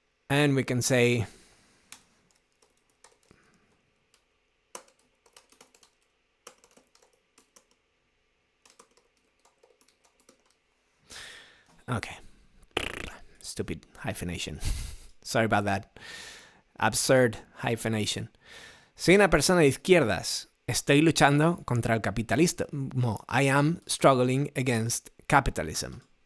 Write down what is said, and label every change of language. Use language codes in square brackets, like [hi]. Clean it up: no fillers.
[en] And we can say, okay, stupid hyphenation. Sorry about that. Absurd hyphenation. [es] Soy una persona de izquierdas. Estoy luchando contra el capitalismo. [en] I am struggling against capitalism.